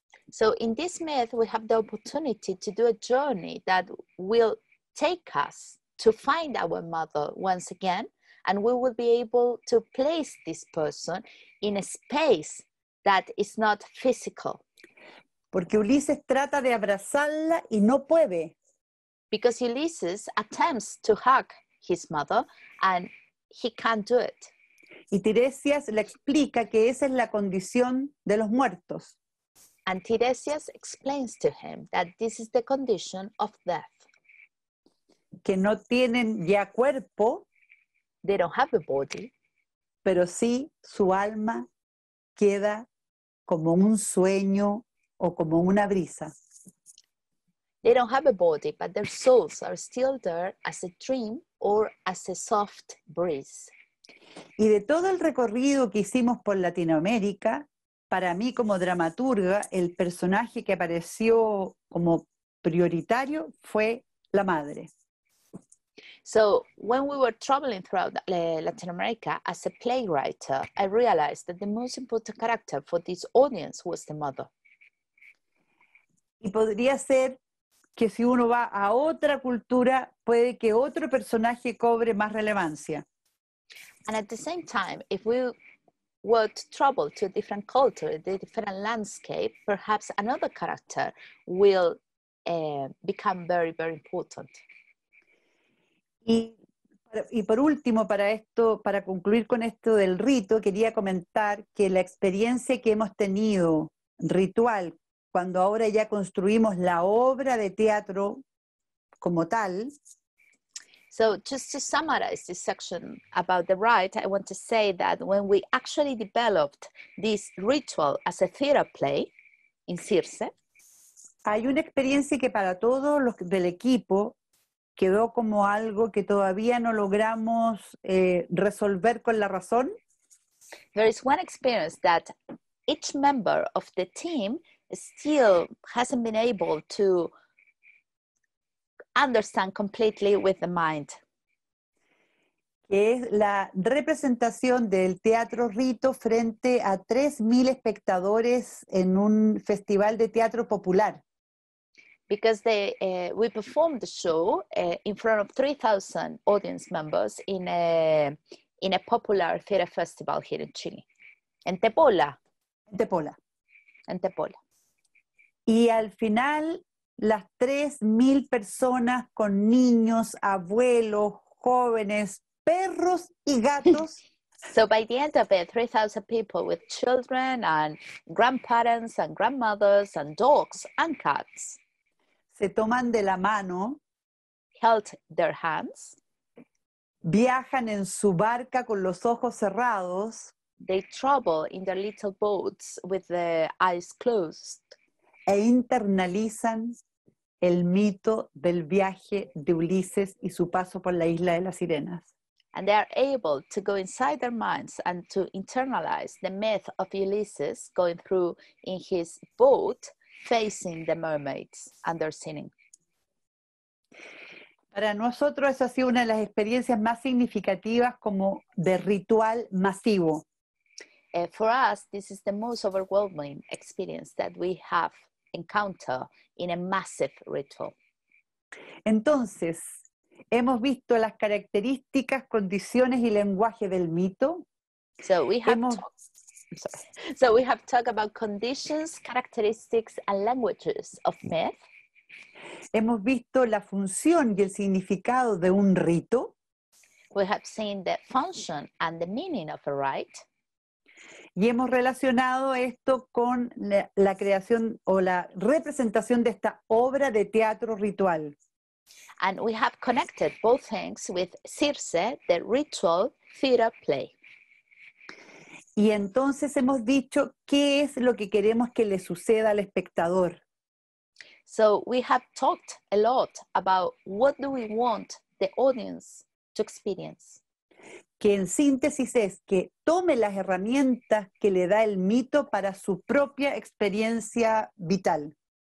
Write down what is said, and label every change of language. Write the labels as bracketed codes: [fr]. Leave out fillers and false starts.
[en] So in this myth, we have the opportunity to do a journey that will take us to find our mother once again, and we will be able to place this person in a space that is not physical. [es] Porque Ulises trata de abrazarla y no puede. [en] Because Ulysses attempts to hug his mother and he can't do it. [es] Y Tiresias le explica que esa es la condición de los muertos. [en] And Tiresias explains to him that this is the condition of death. [es] Que no tienen ya cuerpo, [en] They don't have a body, [es] pero sí su alma queda como un sueño o como una brisa. [en] they don't have a body, but their souls are still there as a dream or as a soft breeze. [es] Y de todo el recorrido que hicimos por Latinoamérica, para mí como dramaturga, el personaje que apareció como prioritario fue la madre. [en] So when we were traveling throughout Latin America as a playwright, I realized that the most important character for this audience was the mother. [es] Y podría ser que si uno va a otra cultura, puede que otro personaje cobre más relevancia. [en] And at the same time, if we were to travel to a different culture, a different landscape, perhaps another character will become very, very important. [es] Y por último, para concluir con esto del rito, quería comentar que la experiencia que hemos tenido ritual, cuando ahora ya construimos la obra de teatro como tal, [en] So just to summarize this section about the rite, I want to say that when we actually developed this ritual as a theater play in Circe, [es] hay una experiencia que para todos los del equipo quedó como algo que todavía no logramos resolver con la razón. [en] there is one experience that each member of the team still hasn't been able to understand completely with the mind. [es] Que es la representación del teatro Rito frente a 3.000 espectadores en un festival de teatro popular. [en] Because we performed the show in front of 3,000 audience members in a popular theater festival here in Chile, en Tepola. [es] En Tepola. Y al final, las 3.000 personas con niños, abuelos, jóvenes, perros y gatos [en] So by the end of it, 3,000 people with children and grandparents and grandmothers and dogs and cats [es] se toman de la mano, [en] held their hands. [es] viajan en su barca con los ojos cerrados [en] They travel in their little boats with the eyes closed [es] e internalizan el mito del viaje de Ulises y su paso por la isla de las sirenas. [en] and they are able to go inside their minds and to internalize the myth of Ulysses going through in his boat facing the mermaids and their sinning. [es] Para nosotros esa ha sido una de las experiencias más significativas como de ritual masivo. [en] For us, this is the most overwhelming experience that we have encountered in a massive ritual. [es] Entonces, hemos visto las características, condiciones y lenguaje del mito. [en] So we have [es] Hemos- [en] So we have talked about conditions, characteristics, and languages of myth. [es] Hemos visto la función y el significado de un rito. [en] We have seen the function and the meaning of a rite. [es] Y hemos relacionado esto con la creación o la representación de esta obra de teatro ritual. [en] And we have connected both things with Circe, the ritual theater play. [es] Y entonces hemos dicho qué es lo que queremos que le suceda al espectador. [en] So we have talked a lot about what do we want the audience to experience. [es] Que en síntesis es que tome las herramientas que le da el mito para su propia experiencia vital.